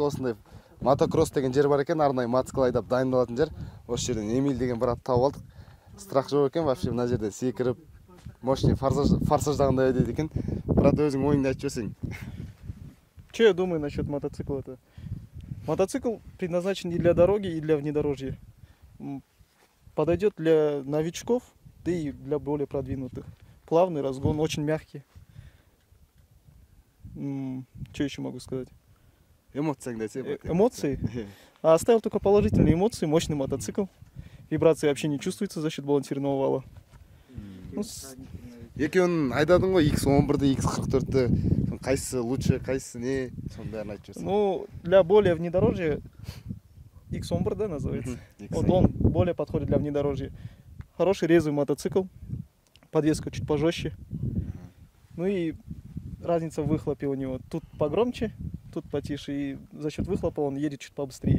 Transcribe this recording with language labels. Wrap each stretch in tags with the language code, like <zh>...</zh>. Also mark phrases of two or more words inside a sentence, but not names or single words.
<kk>Осындай мотокросс деген жер бар екен, арнайы мотоцикл айдап дайындалатын жер. Осы жерден Эмиль деген брат тауып алдық. Страх жоқ екен, вообще мына жерде секіріп, мощный форсаждағандай ойнайды екен. Брат, өзің ойыңды айтып жіберсең.</kk> <ru>Что я думаю насчет мотоцикла-то? Мотоцикл предназначен и для дороги, и для внедорожья. Подойдет для новичков, да и для более продвинутых. Плавный разгон, очень мягкий. Что еще могу сказать? Эмоции? А оставил только положительные эмоции, мощный мотоцикл. Вибрации вообще не чувствуется за счет балансирного вала.</ru> <kk>Екеуін айдадың ғой, X11-ді, X44-ді. Қайсысы лучше, қайсысы не? Сондарын айтып жүрсің.</kk> <ru>Ну, для более внедорожья X11, да, называется? Вот он более подходит для внедорожья. Хороший резвый мотоцикл, подвеска чуть пожестче. Ну и разница в выхлопе у него. Тут погромче, тут потише. И за счет выхлопа он едет чуть побыстрее.</ru>